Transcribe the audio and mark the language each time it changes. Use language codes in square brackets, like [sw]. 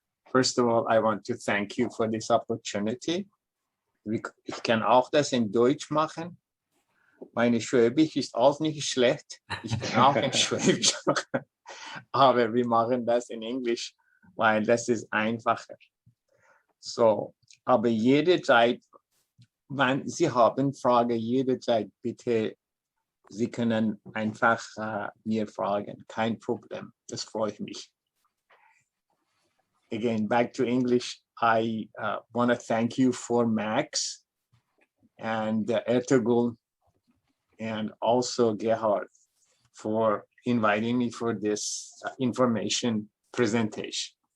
[en] First of all, I want to thank you for this opportunity. [de] Ich kann auch das in Deutsch machen. Meine Schwäbisch ist auch nicht schlecht. Ich kann auch in Schwäbisch machen. Aber wir machen das in Englisch, weil das ist einfacher. So, aber jederzeit, wenn Sie haben Fragen, jederzeit bitte, Sie können einfach mir fragen. Kein Problem. Das freut mich. [en] Again, back to English, I want to thank you for Max and Ertuğrul and also Gerhard for inviting me for this information presentation.